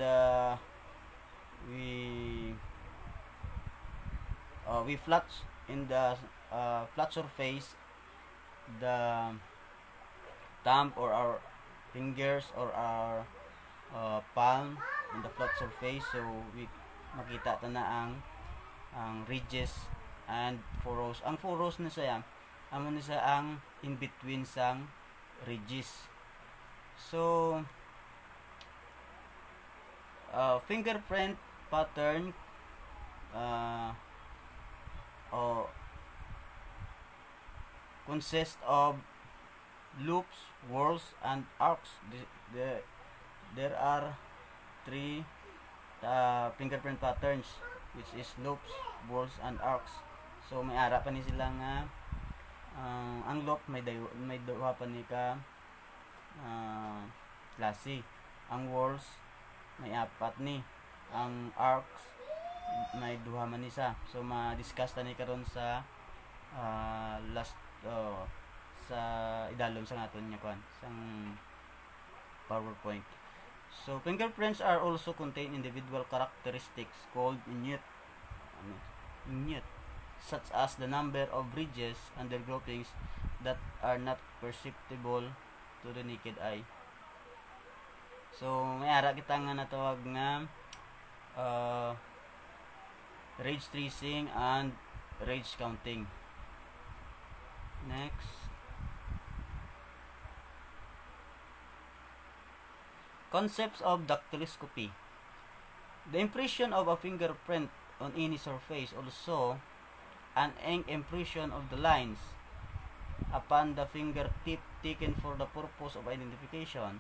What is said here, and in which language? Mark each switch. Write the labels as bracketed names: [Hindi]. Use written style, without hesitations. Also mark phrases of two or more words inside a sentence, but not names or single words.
[English] we flat in the flat surface the thumb or our fingers or our palm in the flat surface, so we [Hiligaynon] makita ta na ang [English] ridges and furrows. [Hiligaynon] Ang furrows na siya amo ni sa ang [English] in between [Hiligaynon] sang ridges. [English] So fingerprint pattern consist of loops, whorls, and arcs. There are three fingerprint patterns, which is loops, whorls, and arcs. [Hiligaynon] So may ara pa ni sila nga ang loop may duha pa ni ka klase. Ang whorls may apat ni. Ang arcs may duha man isa. So ma-discuss ta ni karon sa last sa idalom sa naton nya kwan sang PowerPoint. [English] So fingerprints are also contain individual characteristics called minute, such as the number of ridges and their groupings that are not perceptible to the naked eye. [Hiligaynon] So may ara kita nga natawag nga [English] ridge tracing and ridge counting. Next, concepts of dactyloscopy. The impression of a fingerprint on any surface, also an ink impression of the lines upon the fingertip taken for the purpose of identification.